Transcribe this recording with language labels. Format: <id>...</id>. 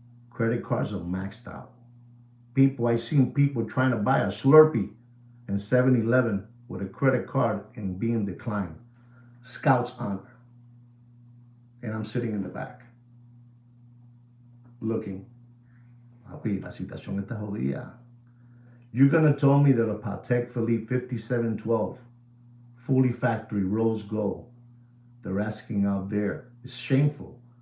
<en>Credit cards are maxed out. I've seen people trying to buy a Slurpee in 7-Eleven with a credit card and being declined. Scout's honor. And I'm sitting in the back. Looking.</en> <es>Papi, la situación está jodida.</es> <en>You're going to tell me that a Patek Philippe 5712, fully factory, rose gold, they're asking out there, it's shameful.</en>